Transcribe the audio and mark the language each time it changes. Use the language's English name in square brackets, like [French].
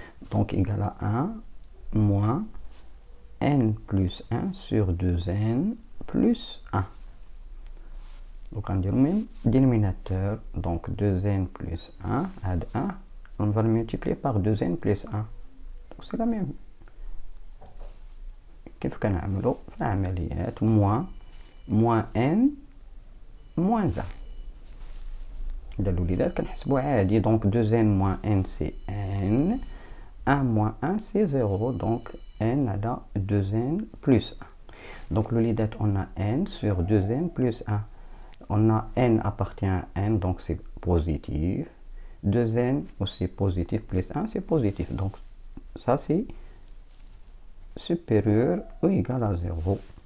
[French] Donc égal à 1 moins n plus 1 sur 2n plus 1. Donc on dit même dénominateur, donc 2n plus 1, on va le multiplier par 2n plus 1. Donc c'est la même. [Arabic] كيف كنعملوا في العمليات [French] moins n moins 1. [Arabic] إذا الوليدات كنحسبوا عادي. [French] donc 2n moins n c'est n, 1 moins 1 c'est 0, donc n على 2n plus 1. donc الوليدات on a n sur 2n plus 1. on a n appartient à n, donc c'est positif. 2n aussi positif plus 1 c'est positif, donc ça c'est supérieur ou égal à 0.